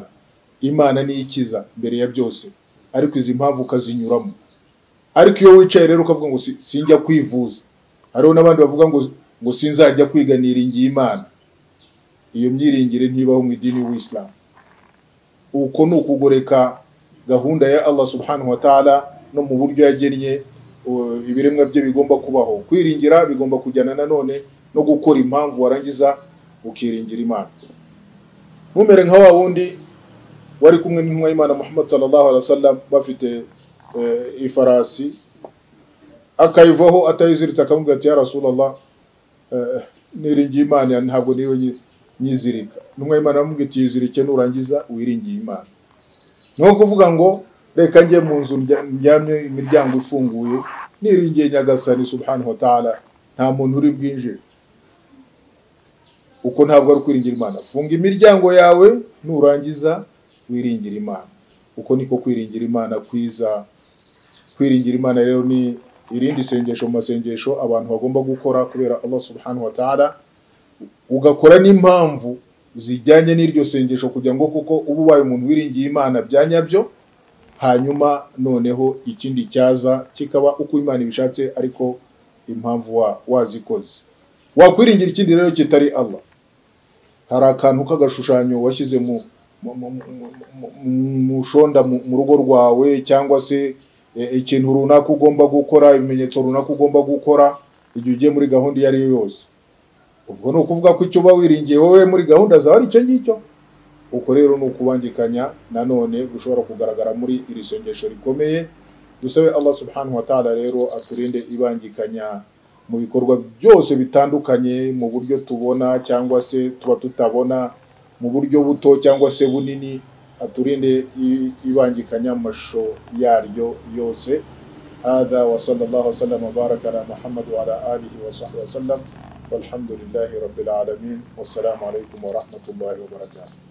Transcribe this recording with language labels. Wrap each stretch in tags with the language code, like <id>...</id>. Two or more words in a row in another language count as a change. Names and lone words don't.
<rw>Imana ni ikiza mbere ya byose, ariko izi mpamvu ukazinyuramo. Ariko iyo wicaye rero ukavuga ngo sinjya kwivuza, hariho n'abandi bavuga ngo sinzajya kwiga niringiye Imana, iyo myiringire ntibaho mu idini y'Islam. Uko ni ukugoreka gahunda ya</rw> <ar>الله سبحانه وتعالى</ar> <rw>no mu buryo yagennye ibiremwa bye bigomba kubaho. Kwiringira bigomba kujyana nanone no gukora impamvu, warangiza ukiringira Imana. Mumere nka wa wundi wari kumwe n'intumwa y'Imana Muhammad</rw> <ar>صلى الله عليه وسلم,</ar> <rw>bafite ifarasi, akayivaho atayiziritse, akamubwira ati</rw> <ar>يا رسول الله,</ar> <rw>niringiye Imana ntabwo niwe nyizirika. Intumwa y'Imana aramubwira ati yizirike nurangiza wiringiye Imana. Nuko kuvuga ngo reka njye mu nzu ndyamye imiryango ifunguye niringiye Nyagasani</rw> <ar>سبحانه وتعالى,</ar> <rw>nta muntu uri bwinjire. Uko ntabwo ari kwiringira Imana. Funga imiryango yawe nurangiza wiringira Imana. Uko niko kwiringira Imana kwiza. Kwiringira Imana rero ni irindi sengesho mu masengesho abantu bagomba gukora kubera</rw> <ar>الله سبحانه وتعالى,</ar> <rw>ugakora n'impamvu zijyanye n'iryo sengesho kugira ngo kuko ubu wayo umuntu wiringiye Imana byanyabyo, hanyuma noneho ikindi cyaza kikaba uko Imana ibishatse, ariko impamvu wazikoze. Wakwiringira ikindi rero kitari Allah. Hari akantu k'agashushanyo washyize mu shonda mu rugo rwawe, cyangwa se ikintu runaka ugomba gukora, ibimenyetso runaka ugomba gukora igihe ugiye muri gahunda iyo ari yo yose. Ubwo ni ukuvuga ko icyo uba wiringiye wowe muri gahunda zawe ari icyo ngicyo. Uko rero ni ukubangikanya nanone gushobora kugaragara muri iri sengesho rikomeye. Dusabe</rw> <ar>الله سبحانه وتعالى</ar> <rw>rero aturinde ibangikanya mu bikorwa byose bitandukanye, mu buryo tubona cyangwa se tuba tutabona, mu buryo buto cyangwa se bunini. Aturinde ibangikanya mu mashusho yaryo yose.</rw> <ar>هذا وصلى الله وسلم وبارك على محمد وعلى آله وصحبه وسلم، والحمد لله رب العالمين. والسلام عليكم ورحمة الله وبركاته.</ar>